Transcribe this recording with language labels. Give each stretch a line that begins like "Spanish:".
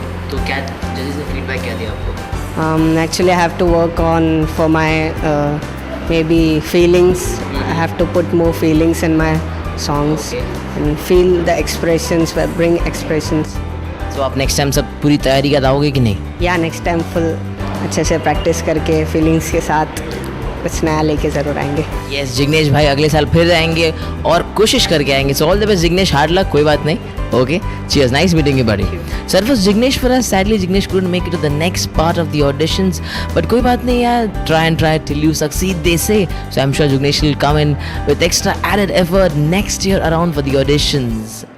Hindi: तो क्या जजेस ने फीडबैक क्या दिया आपको?
English: Actually, I have to work on for my maybe feelings. I have to put more feelings in my songs and feel the expressions, bring expressions. So
Hindi: आप
English: next time
Hindi: सब पूरी तैयारी कराओगे कि नहीं?
English: Yeah, next time full
Hindi: अच्छे से practice करके फीलिंग्स के साथ कुछ नया लेके ज़रूर आएंगे.
English: Yes,
Hindi: जिग्नेश भाई अगले साल फिर आएंगे और कोशिश करके आएंगे.
English: So all the best Jignesh, hard luck,
Hindi: कोई बात नहीं.
English: Okay, cheers, nice meeting you buddy. So that was Jignesh for us. Sadly Jignesh couldn't make it to the next part of the auditions, but
Hindi: कोई बात नहीं यार,
English: try till you succeed they say. So I'm sure Jignesh will come in with extra added effort next year around for the auditions.